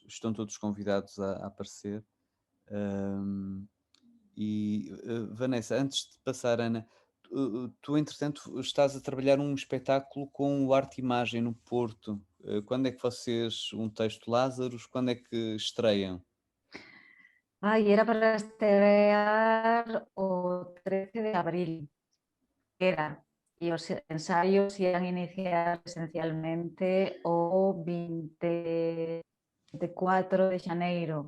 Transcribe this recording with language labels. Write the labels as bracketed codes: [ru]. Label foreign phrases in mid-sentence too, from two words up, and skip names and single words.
[pt] Estão todos convidados a aparecer. Vanessa, antes de passar, Ana, tu entretanto estás a trabalhar um espetáculo com o Arte Imagem no Porto. Quando é que vocês, um texto Lázaros, quando é que estreiam? [gl] Era para estrear o 13 de abril. E os ensaios ian iniciar esencialmente o 24 de xaneiro.